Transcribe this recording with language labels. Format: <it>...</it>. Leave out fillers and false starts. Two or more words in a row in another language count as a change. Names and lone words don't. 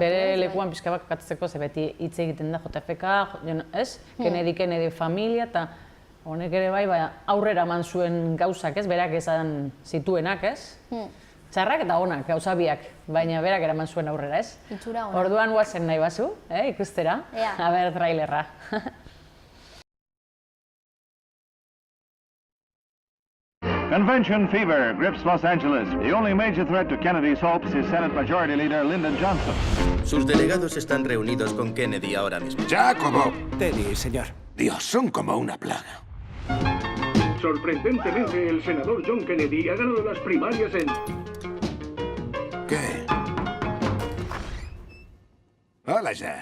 <eu>Bere lekuan pixka bat kokatzeko, ze beti hitz egiten da JFK, ez? Kennedy familia, eta honek ere bai, aurrera eman zuen gauzak, ez? Berak esan zituenak, ez? Txarrak eta onak, gauza biak, baina berak eraman zuen aurrera, ez? Itxura onak. Orduan guazen nahi bazu, ikustera, aber trailerra.</eu> <en>Convention fever grips Los Angeles. The only major threat to Kennedy's hopes is Senate Majority Leader Lyndon Johnson.</en> <es>Sus delegados están reunidos con Kennedy ahora mismo. ¡Jacobo! Teddy, señor. Dios, son como una plaga. Sorprendentemente, el senador John Kennedy ha ganado las primarias en... ¿Qué? Hola, Jack.</es>